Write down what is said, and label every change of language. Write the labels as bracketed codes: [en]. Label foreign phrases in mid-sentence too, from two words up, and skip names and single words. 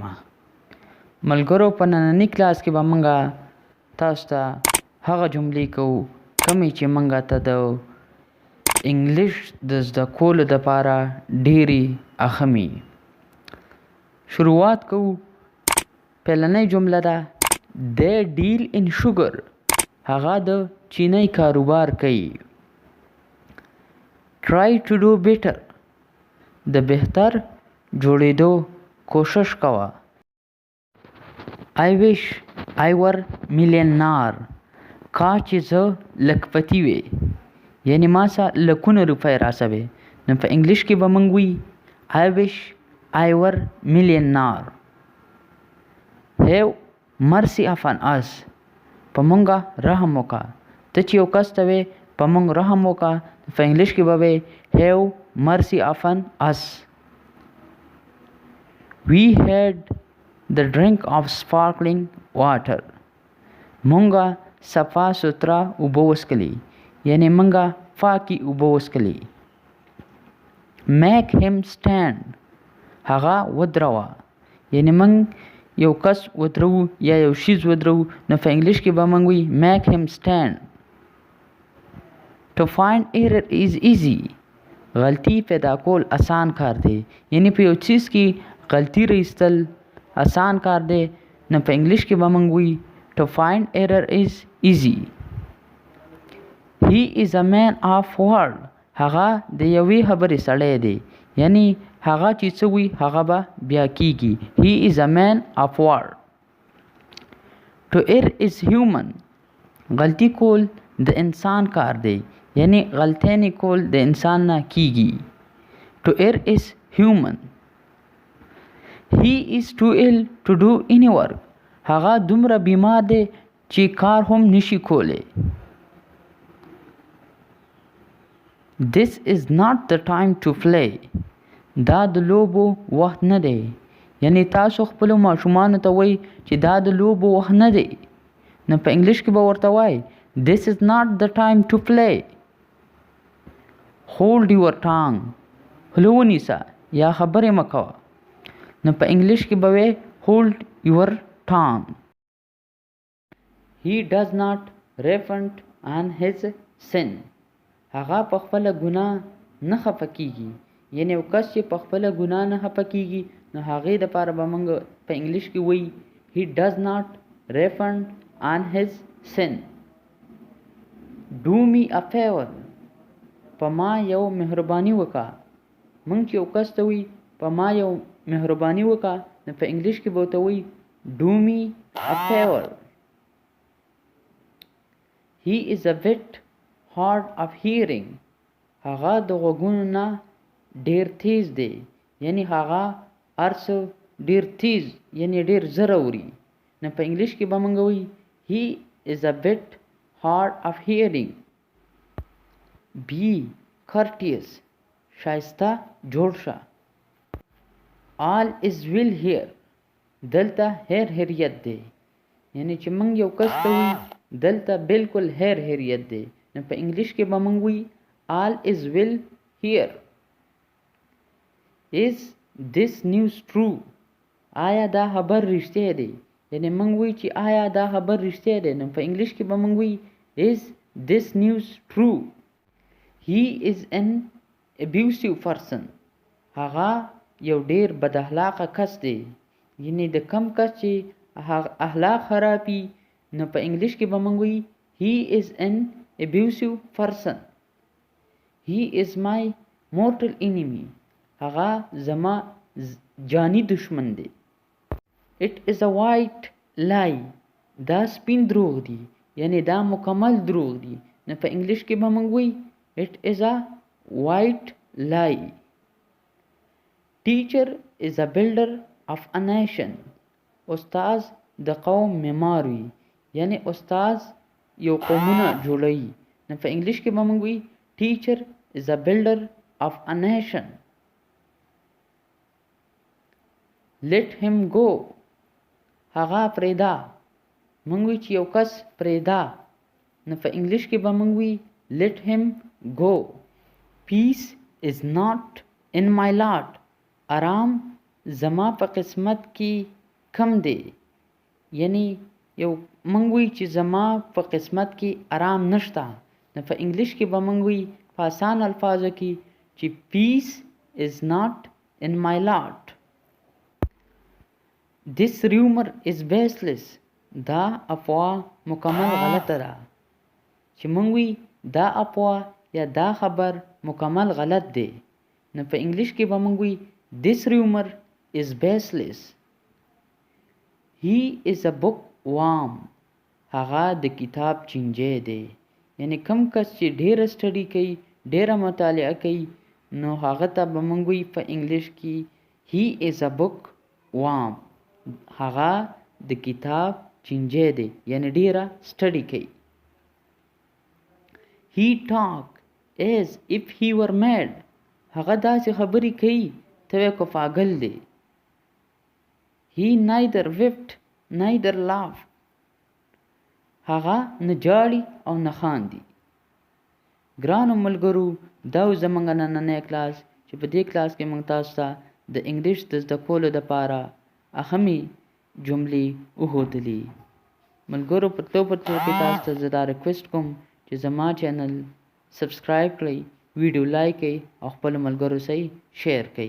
[ps] ملګرو، په نننی کلاس کې به موږ تاسو ته هغه جملې کوو کومې چې موږ ته د انګلیش د زده کولو دپاره ډېرې اهمې. شروعات کوو. پهلنۍ جمله ده [en] they deal in sugar. [ps] هغه د چینی کاروبار کوي. [en] try to do better. [ps] د بهتر جوړېدو کوشش کوه. [en] I wish I were millionaire. [ps] کاش چې زه لکپتی وې، یعنی ما سره لکونه روپۍ راسوي. نو په انګلیش کې به موږ وي [en] I wish I were millionaire. Have mercy upon us. [ps] په مونږه رحم وکړه. ته چې یو کس ته وې په مونږ رحم وکړه، په انګلیش کې به وې [en] have mercy upon us. We had the drink of sparkling water. [ps] مونږه صفا سوتره اوبه وڅښلې، یعنی مونږه پاکې اوبه وڅښلې. [en] make him stand. [ps] هغه ودروه، یعنی مونږ یو کس ودرو یا یو شیز ودرو، نو په انګلیش کې به موږ وي [en] make him stand. to find error is easy. [ps] غلطي پیدا کول آسان کار دی، یعنی په یو چیز کې غلطي راایستل آسان کار دی، نو په انګلیش کې به موږ وي [en] to find error is easy. he is a man of word. [ps] هغه د یوې خبرې سړی دی، یعنی هغه چې څه وي هغه به بیا کیږي. [en] he is a man of word. to err is human. [ps] غلطي کول د انسان کار دی، یعنی غلطۍ کول د انسان نه کیږي. [en] to err is human. he is too ill to do any work. [ps] هغه دومره بیمار دی چې کار هم نشي کولی. [en] this is not the time to play. [ps] دا د لوبو وخت نه دی، یعنی تاسو خپلو ماشومانو ته وایي چې دا د لوبو وخت نه دی، نو په انګلیش کې به ورته وایي [en] this is not the time to play. hold your tongue. [ps] خوله ونیسه یا خبرې مه کوه، نو په انګلیش کې به وایي [en] hold your tongue. he does not repent on his sin. [ps] هغه په خپله ګناه نه خفه کیږي، یعنی یو کس چې په خپله ګناه نه خفه کیږي، نو هغې دپاره به موږ په انګلیش کې وایي [en] he does not repent on his sin. do me a favor. [ps] په ما یو مهرباني وکړه. موږ چې یو کس ته وایي په ما یو مهرباني وکړه، نو په انګلیش کې به ورته وایي [en] do me a favor. he is a bit hard of hearing. [ps] هغه د غوږونو نه ډیر تیز دی، یعنی هغه هر څه ډیر تیز یعنی ډیر زر اوري، نو په انګلیش کې به موږ وایي [en] he is a bit hard of hearing. be courteous. [ps] شایسته جوړ شه. [en] all is well here. [ps] دلته هیر هریت دی، یعنی چې موږ یو کس ته وایي دلته بالکل هیر هریت دی، نو په انګلیش کې به موږ وایي [en] all is well here. is this news true. [ps] آیا دا خبر رښتیا دی، یعنی موږ وایي چې آیا دا خبر رښتیا دی، نو په انګلیش کې به موږ وایي [en] is this news true. he is an abusive person. [ps] هغه یو ډیر بد اخلاقه کس دی، یعنی د کم کس چې اخلاق خرابي، نو په انګلیش کې به موږ وایي [en] he is an abusive person. he is my mortal enemy. [ps] هغه زما جانی دشمن دی. [en] it is a white lie. [ps] دا سپین دروغ دی، یعنی دا مکمل دروغ دی، نو په انګلیش کې به موږ وایي [en] it is a white lie. teacher is a builder of a nation. [ps] استاد د قوم معمار وي، یعنی استاد یو قومونه جوړوي، نو په انګلیش کې به موږ وایي [en] teacher is a builder of a nation. let him go. [ps] هغه پرېږده. موږ وایو چې یو کس پرېږده، نو په انګلیش کې به موږ وایي [en] let him go. peace is not in my lot. [ps] آرام زما په قسمت کې کم دی. یعنی یو موږ وایو چې زما په قسمت کې آرام نشته، نو په انګلیش کې به موږ وایو په آسان الفاظو کې چې [en] peace is not in my lot. This rumour is baseless. [ps] دا افوا مکمل غلطه ده. چې موږ وایو دا افوا یا دا خبر مکمل غلط دی، نو په انګلیش کې به موږ وایو [en] this rumour is baseless. He is a bookworm. [ps] هغه د کتاب چینجی دی. یعنی کم کس چې ډیره سټډي کوي، ډیره مطالعه کوي، نو هغه ته به موږ وایو په انګلیش کې [en] he is a bookworm. [ps] هغه د کتاب چینجی دی، یعنی ډیره سټډي کوي. [en] He talk as if he were mad. [ps] هغه داسې خبرې کوي ته وایې کو پاگل دی. [en] He neither wept neither laughed. [ps] هغه نه جاړي او نه خاندي. ګرانو ملګرو، دا زموږ نننی کلاس چې په دې کلاس کې موږ تاسو ته د انګلیش د زده کولو دپاره اهمې جملې وښودلې. ملګرو په تو کې تاسو ته زه دا ریکویسټ کوم چې زما چینل سبسکرایب کړئ، ویډیو لایک کړئ او خپلو ملګرو سره شیر کړئ.